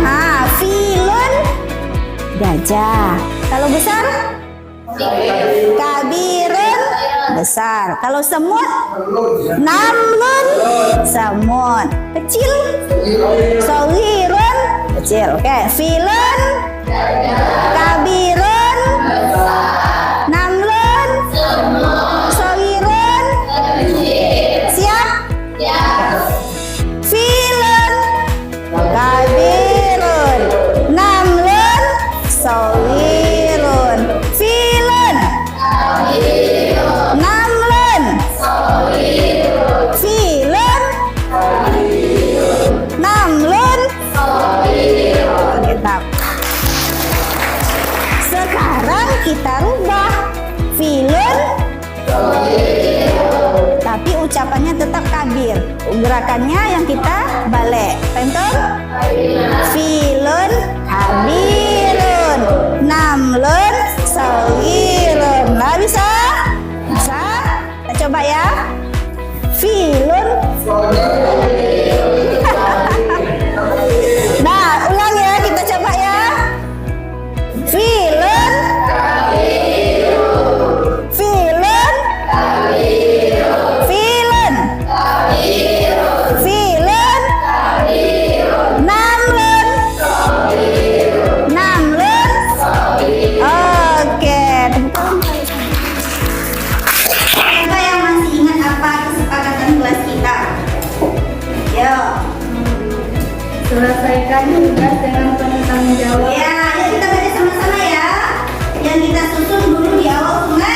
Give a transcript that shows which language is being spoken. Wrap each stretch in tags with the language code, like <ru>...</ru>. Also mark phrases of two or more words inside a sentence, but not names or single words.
<id>Filun, gajah. Kalau besar? Kabirun, besar. Kalau semut? Namlun, semut. Kecil? Sawirun, kecil. Oke,</id> <ar>filun, kabirun, namlun, sawirun.</ar> <id>Siap?</id> <ar>Filun, kabirun, namlun, sawirun. Filun, namlun, filun, namlun.</ar> <id>Kitab. Sekarang kita rubah filun, tapi ucapannya tetap kabir. Gerakannya yang kita balik. Penton?</id> <ar>Filun, kabirun, namlun, sawirun.</ar> <id>bisa? Bisa? Kita coba ya. Filun. Nah, ulang ya, kita coba ya.</id> <ar>Filun. Filun. Filun. Filun. Namlun. Namlun.</ar> <id>Oke, siapa yang masih ingat apa kesepakatan kelas kita? Yo. Selesaikan tugas dengan penuh tanggung jawab. Ya, ayo kita baca sama-sama ya. Yang kita susun dulu di awal kelas.</id>